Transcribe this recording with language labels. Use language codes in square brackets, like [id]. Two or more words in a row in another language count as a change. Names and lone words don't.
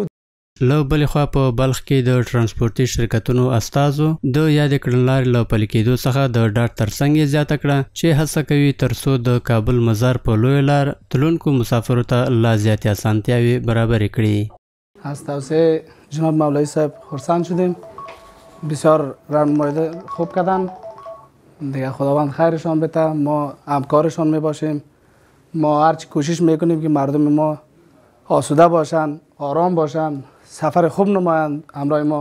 [ps] له بلې خوا په بلخ کې د ترانسپورتي شرکتونو استازو د یادې کړنلارې له پلي کېدو څخه د ډاډ ترڅنګ یې زیاته کړه چې هڅه کوي ترڅو د کابل مزار په لوی لار تلونکو مسافرو ته لا زیاتې اسانتیاوې برابرې کړي. [fa] از توسعه جناب مولوی صاحب خرسند شدیم، بسیار راهنمایی خوب کردن دیگه. خداوند خیرشان بده، ما همکارشان میباشیم، ما هرچی کوشش میکنیم که مردم ما آسوده باشن، آرام باشن، سفر خوب نمایند همراه ما.